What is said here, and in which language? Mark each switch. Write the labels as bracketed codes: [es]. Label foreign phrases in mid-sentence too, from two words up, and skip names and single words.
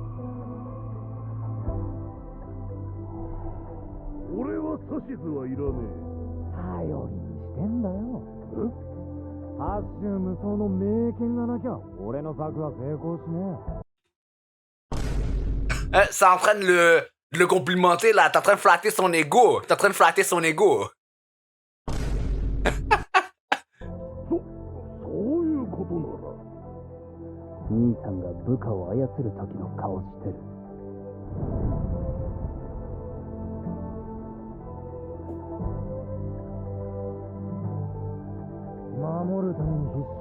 [ja] 俺は指図はいらね頼りにしてんだよ。八州無双の名剣がなきゃ俺の策は成功しねえ。 [fr] Ça entraîne le complimenter, là. T'es en train de flatter son ego. T'es en train de flatter son ego. [ja] そういうことなら。兄さんが部下を操る時の顔してる。守るために必死か。